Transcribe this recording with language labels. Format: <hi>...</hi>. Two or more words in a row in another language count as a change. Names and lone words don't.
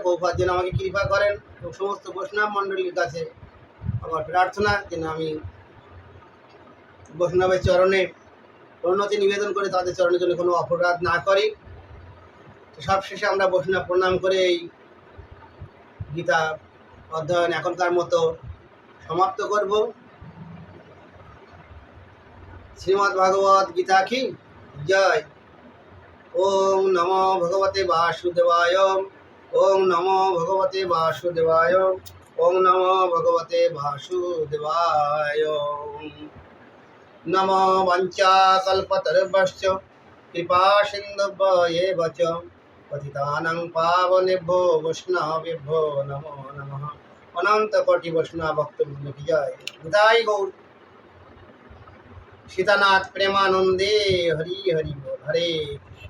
<bn>প্রভুপাদ যেন আমাকে কৃপা করেন, এবং সমস্ত বৈষ্ণব মণ্ডলীর কাছে আমার প্রার্থনা যেন আমি বৈষ্ণবের চরণে প্রণতি নিবেদন করে তাদের চরণের জন্য কোনো অপরাধ না করি। সব শেষে আমরা বৈষ্ণব প্রণাম করে এই গীতা অধ্যয়ন এখনকার মতো সমাপ্ত করব। শ্রীমদ্ ভাগবত গীতা কি জয়।</bn> <sa>ওম নমো ভগবতে বাসুদেবায়, ওম নমো ভগবতে বাসুদেবায়, ওম নমো ভগবতে বাসুদেবায়। নমো বাঞ্ছা কল্পতরুভ্যশ্চ कृपा सिन्धुभ्येव च पतितानां पावनेभ्यो वैष्णवेभ्यो नमो नमः।</sa> <hi>अनंत कोटि वैष्णव भक्तवृंद की जय।</hi> <bn>নিতাই গৌর সীতানাথ প্রেমানন্দে হরি হরি বোল।</bn> <sa>हरे</sa>